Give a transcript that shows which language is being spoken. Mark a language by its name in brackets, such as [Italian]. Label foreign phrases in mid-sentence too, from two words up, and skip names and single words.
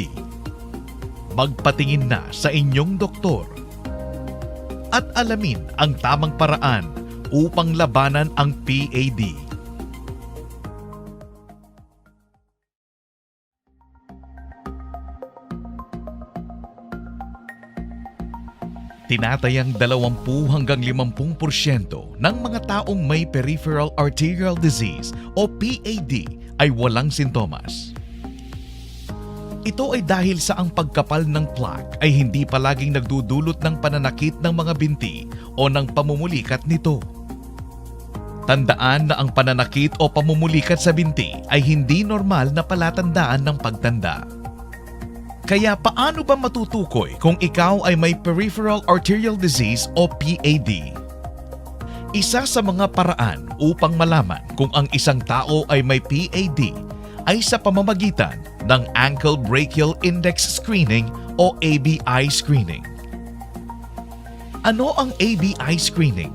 [Filipino] Magpatingin na sa inyong doktor at alamin ang tamang paraan upang labanan ang PAD. Tinatayang 20 hanggang 50% ng mga taong may [English] peripheral arterial disease [Filipino] o PAD ay walang sintomas. Ito ay dahil sa ang pagkapal ng plaque ay hindi palaging nagdudulot ng pananakit ng mga binti o ng pamumulikat nito. Tandaan na ang pananakit o pamumulikat sa binti ay hindi normal na palatandaan ng pagtanda. Kaya paano ba matutukoy kung ikaw ay may [English] peripheral arterial disease [Filipino] o PAD? Isa sa mga paraan upang malaman kung ang isang tao ay may PAD ay sa pamamagitan ng [English] Ankle Brachial Index Screening [Filipino] o [English] ABI screening. [Filipino] Ano ang [English] ABI screening?